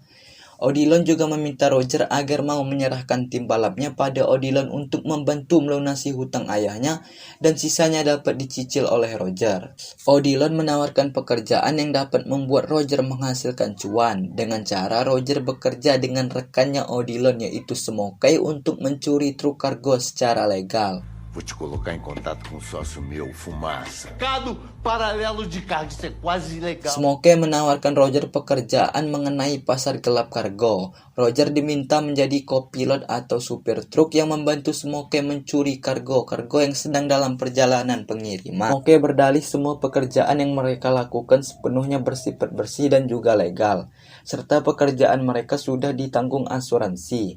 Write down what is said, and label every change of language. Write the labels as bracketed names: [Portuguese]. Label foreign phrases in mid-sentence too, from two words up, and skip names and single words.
[Indonesian] Odilon juga meminta Roger agar mau menyerahkan tim balapnya pada Odilon untuk membantu melunasi hutang ayahnya dan sisanya dapat dicicil oleh Roger. Odilon menawarkan pekerjaan yang dapat membuat Roger menghasilkan cuan dengan cara Roger bekerja dengan rekannya Odilon yaitu Smokey untuk mencuri truk kargo secara legal. [Portuguese] Vou te colocar em contato com um sócio meu, Fumaça. Mercado paralelo de carga, isso é quase ilegal. [Indonesian] Smokey menawarkan Roger pekerjaan mengenai pasar gelap kargo. Roger diminta menjadi kopilot atau supir truk yang membantu Smokey mencuri kargo yang sedang dalam perjalanan pengiriman. Smokey berdalih semua pekerjaan yang mereka lakukan sepenuhnya bersifat bersih dan juga legal, serta pekerjaan mereka sudah ditanggung asuransi.